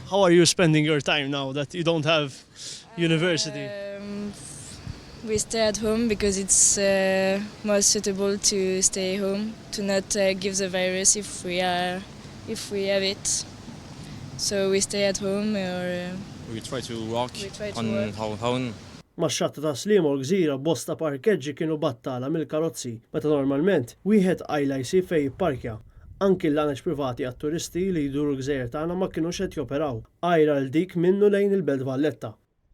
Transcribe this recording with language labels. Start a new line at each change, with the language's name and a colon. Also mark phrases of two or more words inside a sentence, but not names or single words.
English: How are you spending your time now that you don't have university? We stay at home because it's more suitable to stay home, to not give the virus if we have it. So we stay at home or we try to work on our own.
Maltese: Max-xatta ta' Sliema u l-Gżira bosta parkeġġi kienu battala mill-karozzi, meta normalment wieħed għajla jsib fejn jipparkja. Anki l-għaneġ privati għat-turisti li jduru l-Gżejjer tagħna ma kinux qed joperaw. Għajra l dik minnu lejn il-Belt Valletta.